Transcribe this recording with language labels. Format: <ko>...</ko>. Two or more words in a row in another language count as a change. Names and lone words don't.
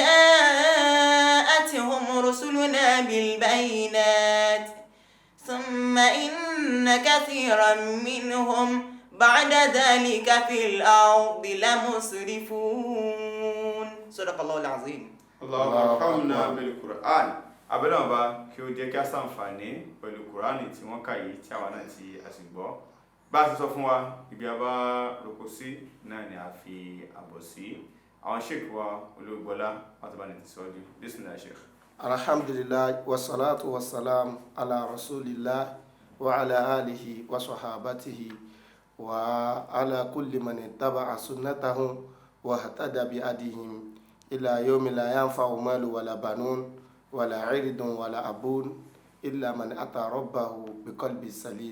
<ar>جاءتهم رسلنا بالبينات ثم إن كثيرا منهم بعد ذلك في الأرض لمسرفون صدق الله العظيم. اللهم بالقرآن.</ar> <yo>Abẹ́lẹ́ ọba kí ó jẹ́ kí a ṣàǹfààní pẹ̀lú Kùránì tí wọ́n kà yìí tí àwa náà ti àsìgbọ́. Bá a ti sọ fún wa ibi a bá roko sí náà ni a fi àbọ̀ sí. Àwọn sheikh wa Olúwọgbọ́lá wọ́n ti bá ní tẹ̀síwájú.</yo> <ar>بسم الله شيخ. الحمد لله والصلاة والسلام على رسول الله وعلى آله وصحابته وعلى كل من اتبع سنته واهتدى بهديهم إلى يوم لا ينفع مال ولا بنون ولا عرض ولا أب إلا من أتى ربه بقلب سليم.</ar>